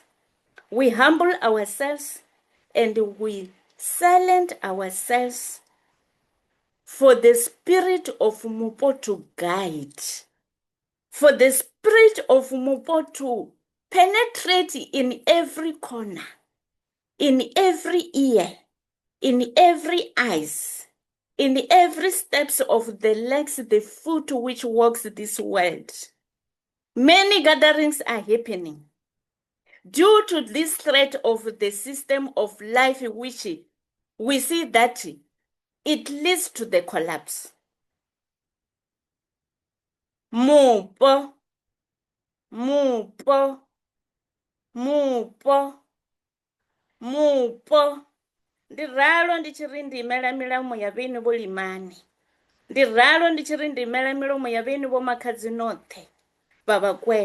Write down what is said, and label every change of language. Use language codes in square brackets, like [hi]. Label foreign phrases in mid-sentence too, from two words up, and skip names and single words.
[en] We humble ourselves and we silence ourselves for the spirit of Mupo to guide, for the spirit of Mupo to penetrate in every corner, in every ear, in every eyes, in every steps of the legs, the foot which walks this world. Many gatherings are happening due to this threat of the system of life which we see that it leads to the collapse. Mupo, mupo, mupo, mupo. [ve] Ndi ralo ndi tshiri ndimela milomo ya vheni vho limani. Ndi ralo ndi tshiri ndimela milomo ya vheni vho makhadzi noṱhe vha vhakwevho.